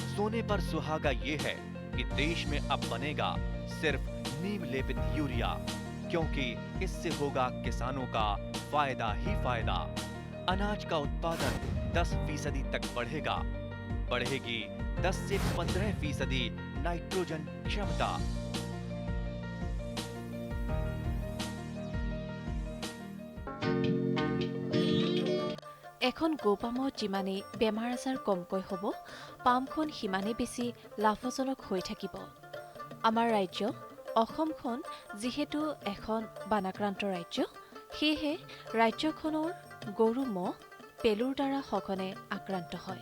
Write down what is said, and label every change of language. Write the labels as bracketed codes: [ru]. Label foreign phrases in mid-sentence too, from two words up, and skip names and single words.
[hi] सोने पर सुहागा ये है कि देश में अब बनेगा सिर्फ नीम लेपित यूरिया, क्योंकि इससे होगा किसानों का फायदा ही फायदा। अनाज का उत्पादन 10% तक बढ़ेगा। बढ़ेगी 10 से 15% नाइट्रोजन क्षमता। [as] এখন গোপামত যিমানে বেমাৰ আজাৰ কমকৈ হ'ব, পামখন সিমানে বেছি লাভজনক হৈ থাকিব। আমাৰ ৰাজ্য অসমখন যিহেতু এখন বানাক্ৰান্ত ৰাজ্য, সেয়েহে ৰাজ্যখনৰ গৰু ম'হ পেলুৰ দ্বাৰা সঘনে আক্ৰান্ত হয়।